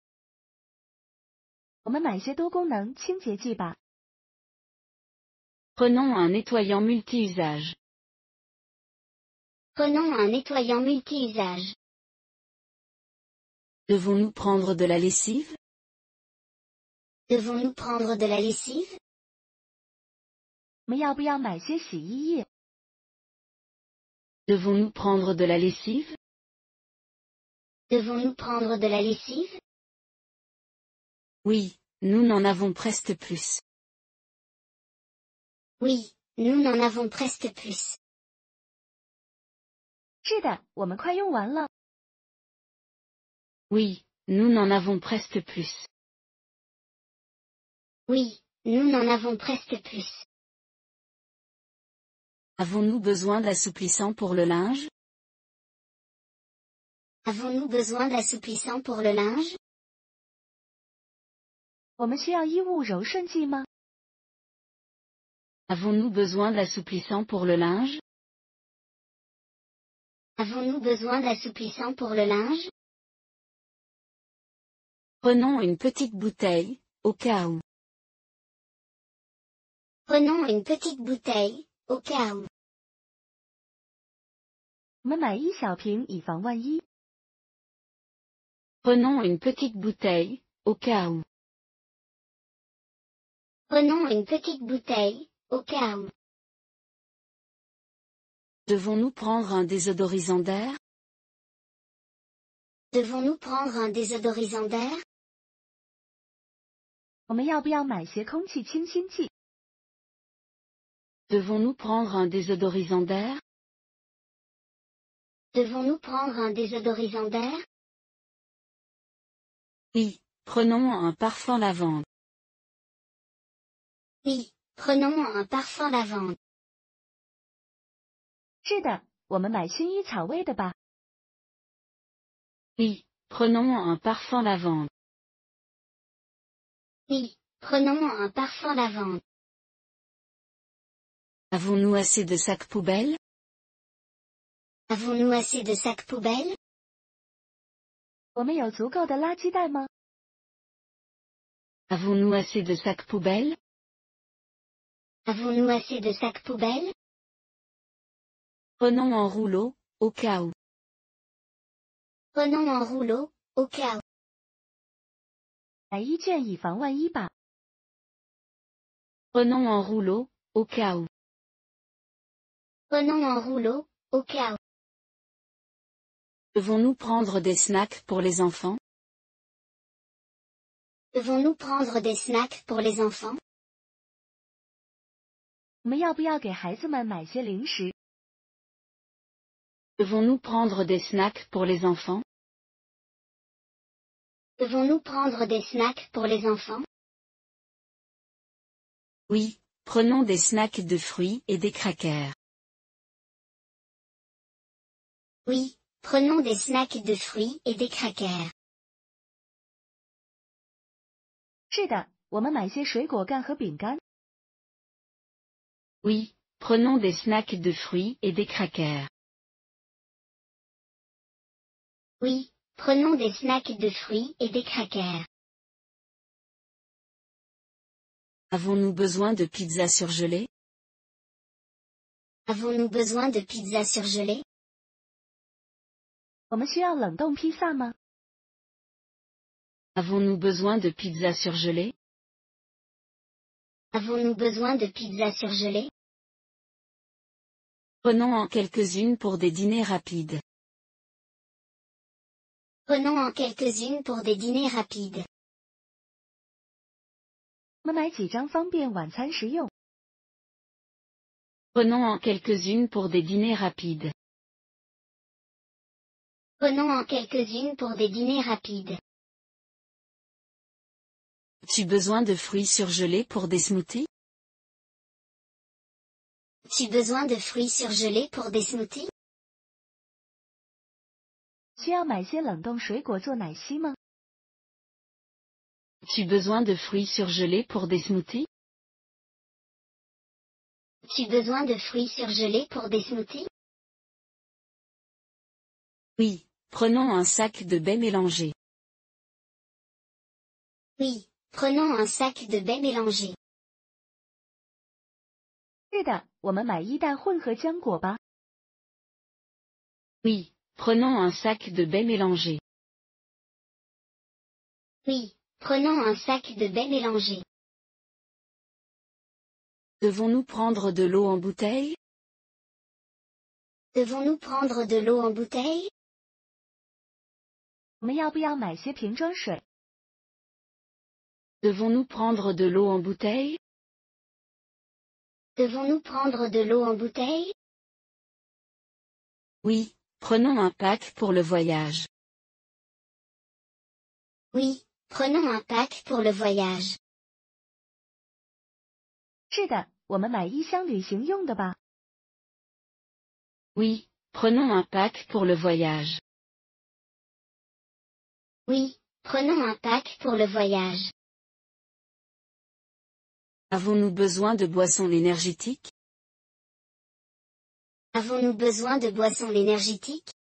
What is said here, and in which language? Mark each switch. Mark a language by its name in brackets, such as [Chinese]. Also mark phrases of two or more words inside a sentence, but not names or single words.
[Chinese] 我们买些多功能清洁剂吧。 [French] Prenons un nettoyant multi-usage. Prenons un nettoyant multi-usage. Devons-nous prendre de la lessive? Devons-nous prendre de la lessive? [Chinese] 我们要不要买些洗衣液？ [French] Devons-nous prendre de la lessive? Devons-nous prendre de la lessive? Oui, nous n'en avons presque plus. Oui, nous n'en avons presque plus. [Chinese] 是的，我们快用完了。 [French] Oui, nous n'en avons presque plus. Oui, nous n'en avons presque plus. Avons-nous besoin d'assouplissant pour le linge? Avons-nous besoin d'assouplissant pour le linge? [Chinese] 我们需要衣物柔顺剂吗？ [French] Avons-nous besoin d'assouplissant pour le linge? Avons-nous besoin d'assouplissant pour le linge? Prenons une petite bouteille, au cas où. Prenons une petite bouteille, au cas où. [Chinese] 我们买一小瓶以防万一。 [French] Prenons une petite bouteille, au cas où. Prenons une petite bouteille, au cas où. Devons-nous prendre un désodorisant d'air? Devons-nous prendre un désodorisant d'air? [Chinese] 我们要不要买些空气清新剂？ [French] Devons-nous prendre un désodorisant d'air? Devons-nous prendre un désodorisant d'air? Oui, prenons un parfum lavande. Oui, prenons un parfum lavande. [Chinese] 是的，我们买薰衣草味的吧。 [French] Oui, prenons un parfum lavande. Oui, prenons un parfum lavande. Avons-nous assez de sacs poubelles? Avons-nous assez de sacs poubelles? [Chinese] 我们有足够的垃圾袋吗？ [French] Avons-nous assez de sacs poubelles? Avons-nous assez de sacs poubelles? Prenons un rouleau, au cas où. Prenons un rouleau, au cas où. [Chinese] 买一卷以防万一吧。 [French] Prenons un rouleau, au cas où. Prenons un rouleau, au cas où. Devons-nous prendre des snacks pour les enfants? Devons-nous prendre des snacks pour les enfants? [Chinese] 我们要不要给孩子们买些零食？ [French] Devons-nous prendre des snacks pour les enfants? Devons-nous prendre des snacks pour les enfants? Oui, prenons des snacks de fruits et des crackers. Oui, prenons des snacks de fruits et des crackers. [Chinese] 是的，我们买些水果干和饼干。 [French] Oui, prenons des snacks de fruits et des crackers. Oui, prenons des snacks de fruits et des crackers. Avons-nous besoin de pizza surgelée? Avons-nous besoin de pizza surgelée? [Chinese] 我们需要冷冻披萨吗？ [French] Avons-nous besoin de pizza surgelée? Avons-nous besoin de pizza surgelée? Prenons en quelques-unes pour des dîners rapides. Prenons en quelques-unes pour des dîners rapides. [Chinese] 我们买几张方便晚餐食用。 [French] Prenons en quelques-unes pour des dîners rapides. Prenons en quelques-unes pour des dîners rapides. As-tu besoin de fruits surgelés pour des smoothies? As-tu besoin de fruits surgelés pour des smoothies? [Chinese] 需要买些冷冻水果做奶昔吗？ [French] As-tu besoin de fruits surgelés pour des smoothies? As-tu besoin de fruits surgelés pour des smoothies? Oui, prenons un sac de baies mélangées. Oui, prenons un sac de baies mélangées. [Chinese] 是的，我们买一袋混合浆果吧。 [French] Oui, prenons un sac de baies mélangées. Oui, prenons un sac de baies mélangées. Devons-nous prendre de l'eau en bouteille? Devons-nous prendre de l'eau en bouteille? [Chinese] 我们要不要买些瓶装水？ [French] Devons-nous prendre de l'eau en bouteille? Devons-nous prendre de l'eau en bouteille? Oui, prenons un pack pour le voyage. Oui, prenons un pack pour le voyage. [Chinese] 是的，我们买一箱旅行用的吧。 [French] Oui, prenons un pack pour le voyage. Oui, prenons un pack pour le voyage. Avons-nous besoin de boissons énergétiques? Avons-nous besoin de boissons énergétiques?